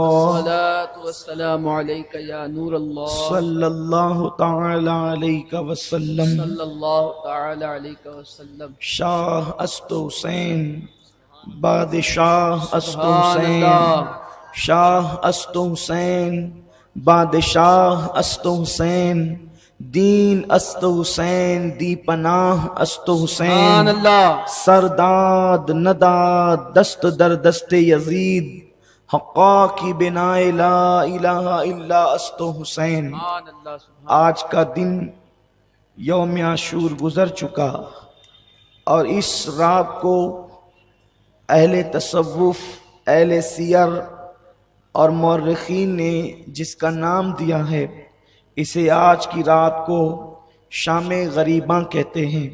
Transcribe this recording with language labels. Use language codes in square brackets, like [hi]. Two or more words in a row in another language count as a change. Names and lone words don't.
[ar] الصلاة والسلام علیکہ یا نور اللہ، صلی اللہ تعالی علیہ وسلم۔ صلی اللہ تعالی علیہ وسلم۔ [fa] شاہ است حسین بادشاہ است [ar] سبحان حسین، اللہ۔ [fa] شاہ است حسین بادشاہ است حسین، دین است حسین دی پناہ است [ar] سبحان حسین، اللہ۔ [fa] سرداد نداد دست در دست یزید، حقا کی بنا لا الہ الا است حسین۔ [ar] سبحان اللہ۔ سبحان [ur] آج کا دن یوم عاشور گزر چکا اور اس رات کو اہل تصوف، اہل سیر اور مورخین نے جس کا نام دیا ہے، اسے آج کی رات کو شام غریباں کہتے ہیں۔